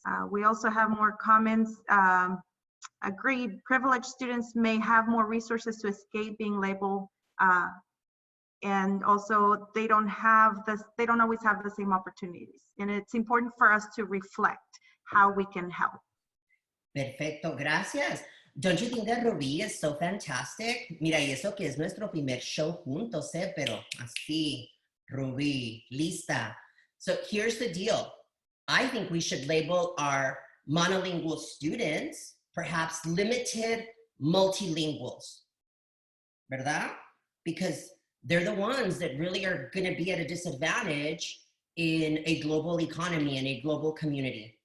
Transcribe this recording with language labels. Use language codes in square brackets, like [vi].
[en] We also have more comments. Agreed, privileged students may have more resources to escape being labeled, and also they don't always have the same opportunities. And it's important for us to reflect how we can help. [es] Perfecto, gracias. [en] Don't you think that Ruby is so fantastic? [es] Mira, y eso que es nuestro primer show juntos, pero así, Ruby, lista. [en] So here's the deal. I think we should label our monolingual students, perhaps limited multilinguals, ¿verdad? Because they're the ones that really are going to be at a disadvantage in a global economy and a global community.